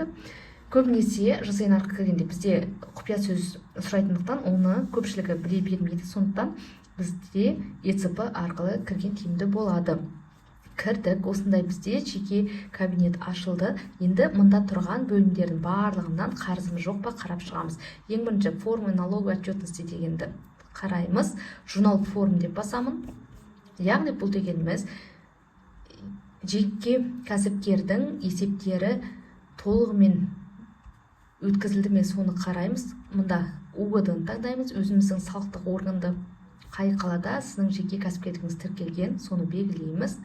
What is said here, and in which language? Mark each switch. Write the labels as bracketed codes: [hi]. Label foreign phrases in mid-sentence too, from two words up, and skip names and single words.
[kk] Көбінесе ЖСН арқылы кіргенде бізде құпия сөз сұрайтындықтан оны көпшілігі біле бермейді. Сондықтан бізде ЕЦП арқылы кірген тиімді болады. Кірдік, осындай бізде жеке кабинет ашылды. Енді мұнда тұрған бөлімдердің барлығынан қарызымыз жоқ па қарап шығамыз. Ең бірінші [ru] формы налоговой отчетности [kk] дегенді қараймыз. [ru] Журнал форм [kk] деп басамын. Яғни бұл дегеніміз жеке кәсіпкердің есептері толығымен өткізілді ме, соны қараймыз. Мұнда УГД-ны таңдаймыз. Өзіміздің салықтық органды қай қалада сіздің жеке кәсіпкерлігіңіз тіркелген, соны белгілейміз.